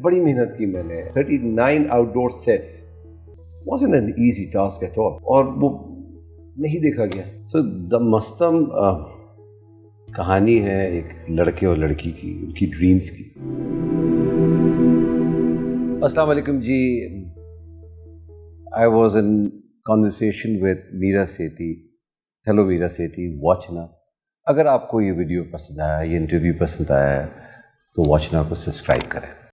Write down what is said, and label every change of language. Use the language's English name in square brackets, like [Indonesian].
[Urdu] بڑی محنت کی میں نے. [English] 39 outdoor seats wasn't an easy task at all, [Urdu] اور وہ نہیں دیکھا گیا. سو دا مستم کہانی ہے ایک لڑکے اور لڑکی کی, ان کی ڈریمز کی. السلام علیکم جی. [English] I was in conversation with Meera Sethi. [Urdu] ہیلو میرا سیٹھی, واچنا. اگر آپ کو یہ ویڈیو پسند آیا, یہ انٹرویو پسند آیا ہے تو واچنا کو سبسکرائب کریں.